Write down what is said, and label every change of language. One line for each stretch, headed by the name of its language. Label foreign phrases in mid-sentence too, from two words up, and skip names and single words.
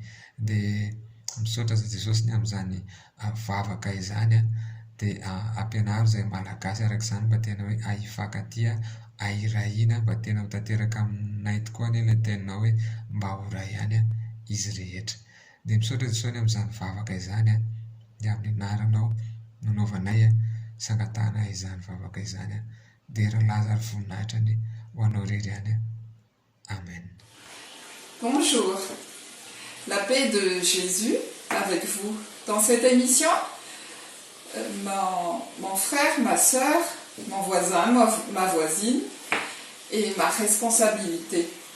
Malagasy: Dia misaotra Jesosy ny amin'izany vavaka izany dia ampianaro izay malagasy araka izany mba tena hoe ahifankatia, ahirahina mba tena ho tanteraka aminay tokoa ilay teninao hoe mba ho ray ihany izy rehetra. Dia misaotra Jesosy amin'izany vavaka izany dia amin'ny anaranao nanaovanay sangatahana izany vavaka izany dia rahalaza ary voninahitra ny ho anao rery ihany. Amen.
French: Bonjour, la paix de Jésus avec vous. Dans cette émission, mon frère, ma sœur, mon voisin, ma voisine et ma responsabilité.